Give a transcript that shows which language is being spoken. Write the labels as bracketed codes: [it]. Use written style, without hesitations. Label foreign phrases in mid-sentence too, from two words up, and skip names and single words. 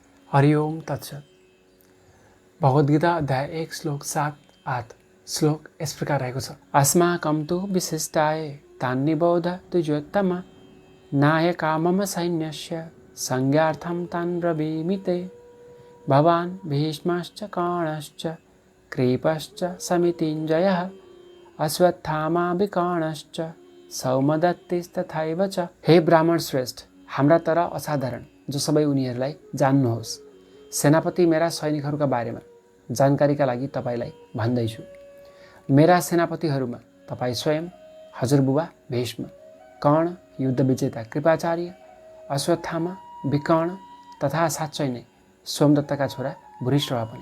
[sa] हरि ओम तत्सत। [ne] भगवद्गीता अध्याय 1 श्लोक 7-8 श्लोक यस प्रकार रहेको छ। [sa] अस्माकं तु विशिष्टाय तान् निबोध द्विजोत्तम नायका मम सैन्यस्य संज्ञार्थं तान् ब्रवीमि ते भवान् भीष्मश्च कर्णश्च कृपश्च समितिञ्जयः अश्वत्थामा विकर्णश्च सौमदत्तिस्तथैव च। [ne] हे ब्राह्मण श्रेष्ठ, हाम्रा तर असाधारण जो सबै उनीहरूलाई जान्नुहोस्। सेनापति मेरा सैनिकहरूका बारेमा जानकारीका लागि तपाईलाई भन्दैछु। मेरा सेनापतिहरूमा तपाईँ स्वयं, हजुरबुबा भीष्म, कर्ण युद्ध विजेता कृपाचार्य, अश्वत्थामा, विकर्ण तथा साँच्चै नै सोमदत्तका छोरा भूरिश्रवा पनि।